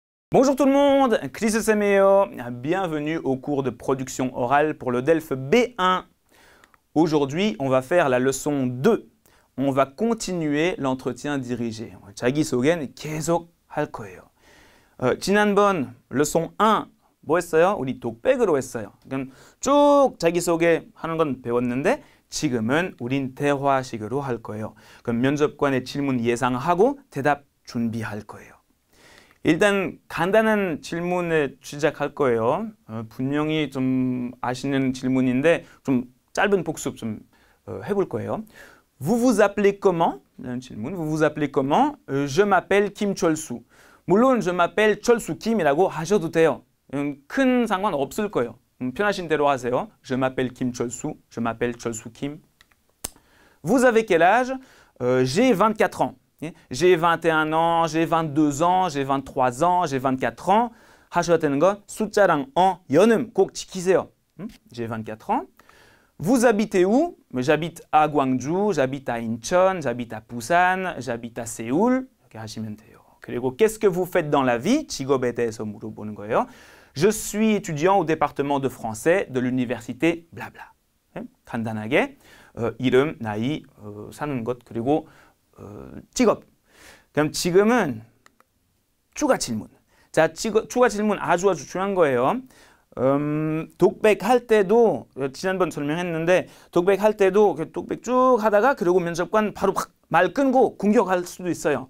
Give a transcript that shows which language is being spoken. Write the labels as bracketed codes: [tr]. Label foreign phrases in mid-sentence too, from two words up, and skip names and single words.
[fr] Bonjour tout le monde, Chris Semeo, bienvenue au cours de production orale pour le DELF B1. Aujourd'hui, on va faire la leçon 2. On va continuer l'entretien dirigé. [ko] 자기소개는 계속 할 거예요. 지난번 leçon 1 뭐 했어요? 우리 독백으로 했어요. 그럼 쭉 자기소개 하는 건 배웠는데 지금은 우린 대화식으로 할 거예요. 그럼 면접관의 질문 예상하고 대답 준비할 거예요. 일단 간단한 질문에 시작할 거예요. 분명히 좀 아시는 질문인데 좀 짧은 복습 좀 해볼 거예요. [fr] Vous vous appelez comment? [ko] 이런 질문. [fr] Vous vous appelez comment? Je m'appelle Kim Chol-soo. [ko] 물론 [fr] je m'appelle [ko] 철수 김이라고 하셔도 돼요. 큰 상관 없을 거예요. 편하신 대로 하세요. [fr] Je m'appelle Kim Chol-soo. Je m'appelle 철수 김. Vous avez quel âge? J'ai 24 ans. J'ai 21 ans, j'ai 22 ans, j'ai 23 ans, j'ai 24 ans. [ko] 하셔야 되는 건 숫자랑 연음 꼭 지키세요. [fr] J'ai 24 ans. Vous habitez où? J'habite à Gwangju, j'habite à Incheon, j'habite à Busan, j'habite à Séoul. [ko] 이렇게 하시면 돼요. [fr] 그리고 qu'est-ce que vous faites dans la vie? [ko] 직업에 대해서 물어보는 거예요. [fr] Je suis étudiant au département de français de l'université blabla. [ko] 간단하게 이름, 나이, 사는 것 그리고 직업. 그럼 지금은 추가 질문. 자, 추가 질문 아주 중요한 거예요. 독백할 때도 지난번 설명했는데 독백할 때도 독백 쭉 하다가 그리고 면접관 바로 말 끊고 공격할 수도 있어요.